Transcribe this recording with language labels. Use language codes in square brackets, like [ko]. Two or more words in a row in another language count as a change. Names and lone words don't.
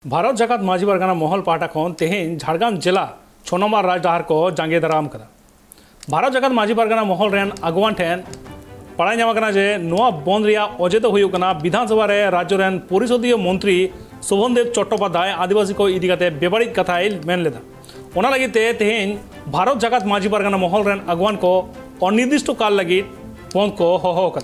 [sat] भारत जाकात माझी परगना महल पाटा खन तेहेन झारग्राम जिला 6 नंबर राजडाहार को जांगे दाराम कदा। भारत जाकात माझी परगना महल रेन अगवान ठेन पढ़ाई नाम जे नोआ बंद रिया अजे तो हुयुकना विधानसभा रे राज्य रेन परिषदीय मंत्री शोभनदेव चट्टोपाध्याय आदिवासी को इदी काते बेबारिक कथाय मेन लेदा। ओना लगिते तेहेन भारत जाकात माझी परगना महल रेन अगवान को अनिर्दिष्ट काल लगी बंद को होहो कदा।